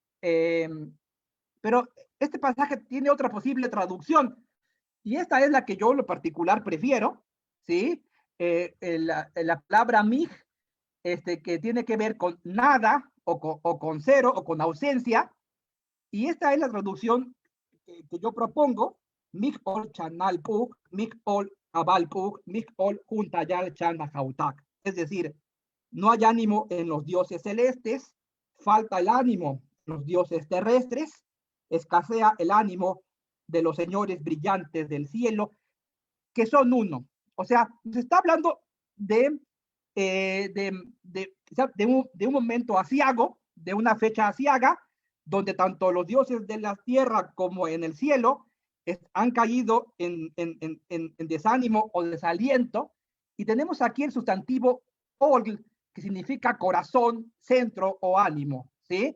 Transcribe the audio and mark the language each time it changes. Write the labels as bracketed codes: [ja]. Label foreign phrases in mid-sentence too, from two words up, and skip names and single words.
[es] Pero este pasaje tiene otra posible traducción, y esta es la que yo en lo particular prefiero, ¿sí? La palabra mig, que tiene que ver con nada, o con cero, o con ausencia, y esta es la traducción que yo propongo: [myn] Mig-ol Chanal-Puk, Mig-ol Abal-Puk, Mig-ol Juntayal Chanajautak. [es] Es decir, no hay ánimo en los dioses celestes, falta el ánimo en los dioses terrestres, escasea el ánimo de los señores brillantes del cielo, que son uno. O sea, se está hablando de un momento asiago, de una fecha asiaga, donde tanto los dioses de la tierra como en el cielo han caído en desánimo o desaliento, y tenemos aquí el sustantivo ol, que significa corazón, centro o ánimo, ¿sí?